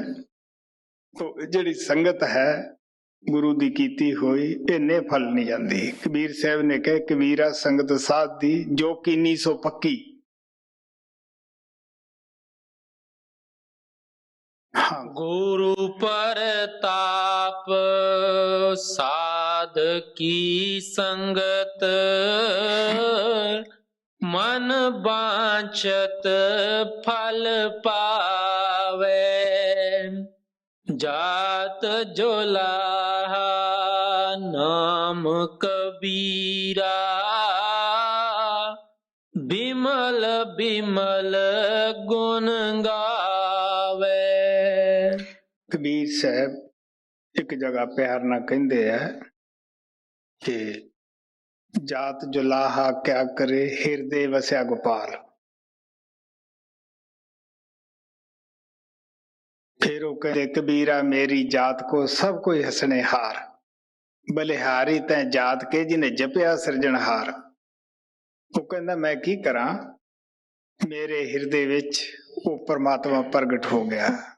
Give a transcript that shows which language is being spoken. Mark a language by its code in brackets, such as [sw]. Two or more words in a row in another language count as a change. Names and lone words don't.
[pa] ਤੋ ਜਿਹੜੀ ਸੰਗਤ ਹੈ ਗੁਰੂ ਦੀ ਕੀਤੀ ਹੋਈ, ਇੰਨੇ ਫਲ ਨਹੀਂ ਜਾਂਦੀ। ਕਬੀਰ ਸਾਹਿਬ ਨੇ ਕਹੇ, ਕਬੀਰਾ ਸੰਗਤ ਸਾਧ ਦੀ ਜੋ ਕੀਨੀ ਸੋ ਪੱਕੀ। ਹਾਂ, [hi] गुरु परताप साध की संगत, मन बांचत फल पावे, जात जोलाहा नाम कबीरा, बिमल बिमल गुण गावे। [pa] ਕਬੀਰ ਸਾਹਿਬ ਇੱਕ ਜਗ੍ਹਾ ਪਿਆਰ ਨਾਲ ਕਹਿੰਦੇ ਆ ਕਿ ਜਾਤ ਜੁਲਾਹਾ ਕਿਆ ਕਰੇ, ਹਿਰਦੇ ਵਸਿਆ ਗੋਪਾਲ। [hi] फिर वो कहते कबीरा मेरी जात को सब कोई हसने हार, बलिहारी तै जात के जिन्हें जपिया सिरजनहार। वो कहता मैं [pa] ਕੀ ਕਰਾ, [hi] मेरे हिरदे विच वो परमात्मा प्रगट हो गया।